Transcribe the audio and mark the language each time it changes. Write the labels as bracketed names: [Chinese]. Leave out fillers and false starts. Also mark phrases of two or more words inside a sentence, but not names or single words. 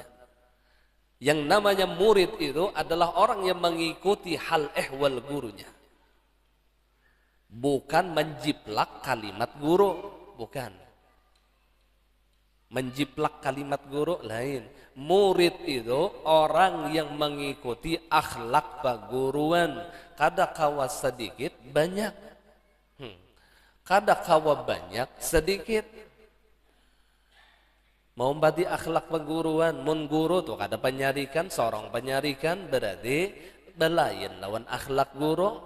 [Indonesian] Yang namanya murid itu adalah orang yang mengikuti hal ehwal gurunya. Bukan menjiplak kalimat guru, bukan. Menjiplak kalimat guru lain. Murid itu orang yang mengikuti akhlak paguruan. [Banjar] Kada kawa sedikit banyak. Kada kawa banyak sedikit. Mau badi akhlak paguruan, mun guru tuh kada penyarikan, seorang penyarikan berarti belain lawan akhlak guru.